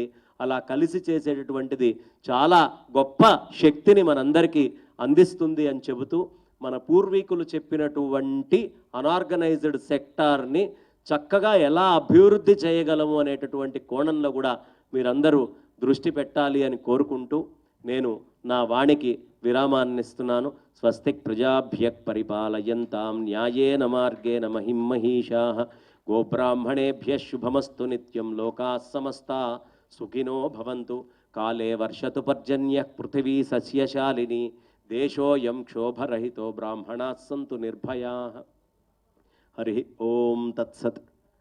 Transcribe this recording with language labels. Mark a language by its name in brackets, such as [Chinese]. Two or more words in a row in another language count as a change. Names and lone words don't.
[Telugu] అలా కలిసి చేసేటటువంటిది చాలా గొప్ప శక్తిని మనందరికీ అందిస్తుంది అని చెబుతూ, మన పూర్వీకులు చెప్పినటువంటి [English] unorganized sector [Telugu] చక్కగా ఎలా అభివృద్ధి చేయగలము అనేటటువంటి కోణంలో కూడా మీరందరూ దృష్టి పెట్టాలి అని కోరుకుంటూ నేను నా వాణికి విరామాన్ని ఇస్తున్నాను. [Sanskrit] స్వస్తిక్ ప్రజాభ్య పరిపాలయంతాం న్యాయేన మార్గేణ మహిం మహిషాః గోబ్రాహ్మణేభ్య శుభమస్తు నిత్యం లోకాః సమస్తాః సుఖినో భవంతు. కాలే వర్షతు పర్జన్యః పృథివీ సస్యశాలిని దేశోయం క్షోభరహితో బ్రాహ్మణాః సంతు నిర్భయాః. హరి ఓం తత్సత్.